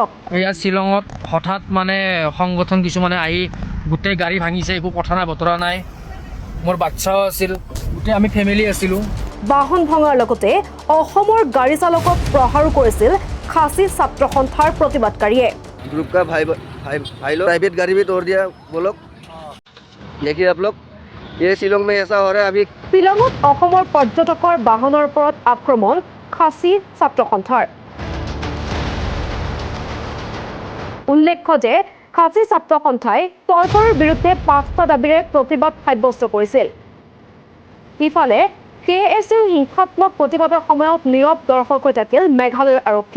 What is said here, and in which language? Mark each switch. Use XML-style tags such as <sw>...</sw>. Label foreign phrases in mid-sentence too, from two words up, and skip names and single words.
<as>এয়া শ্বিলঙত হঠাৎ সংগঠন কিছুমানে আহি গোটেই গাড়ী ভাঙিছে, একো কথা নাই বতৰা নাই। মোৰ বাচ্চাও আছিল, গোটেই আমি ফেমিলি আছিলোঁ। বাহন ভঙাৰ লগতে অসমৰ গাড়ী চালকক প্ৰহাৰো কৰিছিল খাচী ছাত্ৰ সন্থাৰ প্ৰতিবাদকাৰীয়ে।</as> <hi>ग्रुप का भाई लोग प्राइवेट गाड़ी भी तोड़ दिया वो लोग। देखिए आप लोग, ये शिलोंग में ऐसा हो रहा है अभी।</hi> <as>শ্বিলঙত অসমৰ পৰ্যটকৰ বাহনৰ ওপৰত আক্ৰমণ খাচী ছাত্ৰ সন্থাৰ। উল্লেখ্য যে খাচী ছাত্ৰ সন্থাই চৰকাৰৰ বিৰুদ্ধে 5টা দাবীৰে প্ৰতিবাদ সাব্যস্ত কৰিছিল। ইফালে KSUৰ হিংসাত্মক প্ৰতিবাদৰ সময়ত নীৰৱ দৰ্শক হৈ থাকিল মেঘালয়ৰ আৰক্ষী।</as>